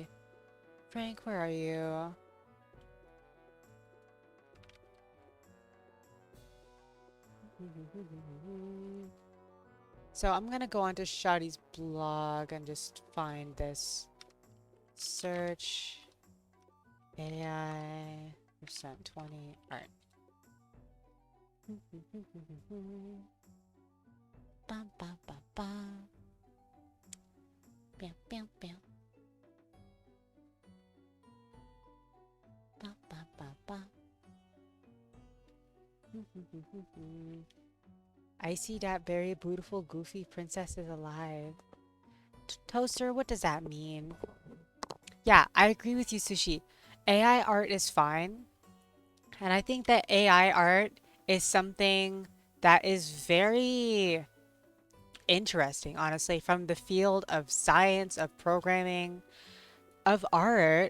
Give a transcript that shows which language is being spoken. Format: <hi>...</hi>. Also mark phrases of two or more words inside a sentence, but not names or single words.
<en>Frank, where are you? So I'm gonna go onto Shadi's blog and just find this. Search AI %20 art. Bam, bam, bam, bam. Bam, bam, bam. Bam, bam, bam, bam. I see that very beautiful, goofy princess is alive. Toaster, what does that mean? Yeah, I agree with you, Sushi. AI art is fine. And I think that AI art is something that is very interesting, honestly, from the field of science, of programming, of art.</en>